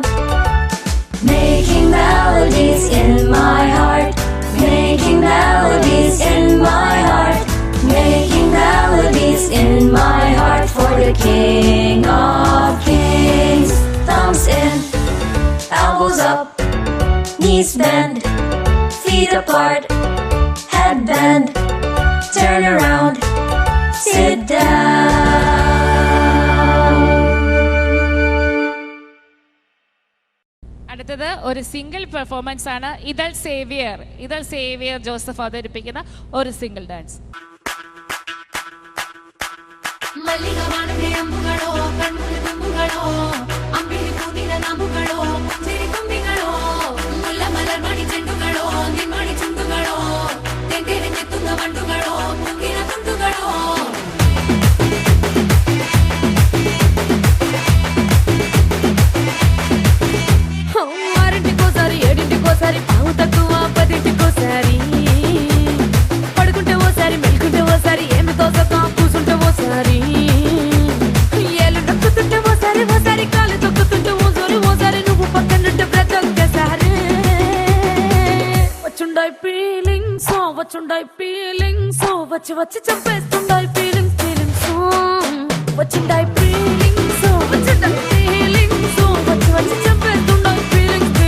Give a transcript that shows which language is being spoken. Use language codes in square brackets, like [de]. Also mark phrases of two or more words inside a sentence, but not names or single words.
[en] Making melodies in my heart, making melodies in my heart, making melodies in my heart for the King of Kings. Thumbs in, elbows up, knees bend, feet apart, head bend, turn around, sit down. [ml] അടുത്തത് ഒരു [en] single performance [ml] ആണ്. ഇതൾ സേവിയർ ജോസഫ് അവതരിപ്പിക്കുന്ന ഒരു [en] single dance. [ml] മല്ലികവാണന്റെ അമ്പുകളോ കൺമുന്നിൽ തുമ്പുകളോ അമ്പിളി പൂനില നാമ്പുകളോ പുഞ്ചിരി തുമ്പികളോ മുല്ല മലർമണി ചെണ്ടുകളോ നിന്മണി ചുണ്ടുകളോ തെന്തിരിഞ്ഞെത്തുന്ന വണ്ടുകളോ പൊങ്കിന തുണ്ടുകളോ [te] ఆరింటికోసారి ఏడింటికోసారి పావు తక్కువ పదింటికోసారి పడుకుంటే ఓసారి మెలుకుంటే ఓసారి ఏమి తోసక కూసుంటే ఓసారి ఏళ్ళు నొక్కుతుంటే ఓసారి ఓసారి కాలు తొక్కుతుంటే ఓసారి నువ్వు పక్కనుంటే బ్రతొక్కసారి వచ్చుండాయి ఫీలింగ్స్ వచ్చి వచ్చి చంపేస్తుండాయి ఫీలింగ్స్ వచ్చిండాయి ఫీలింగ్స్ వచ్చిండాయి ఫీలింగ్స్ వచ్చి వచ్చి చంపేస్తుండాయి ఫీలింగ్స్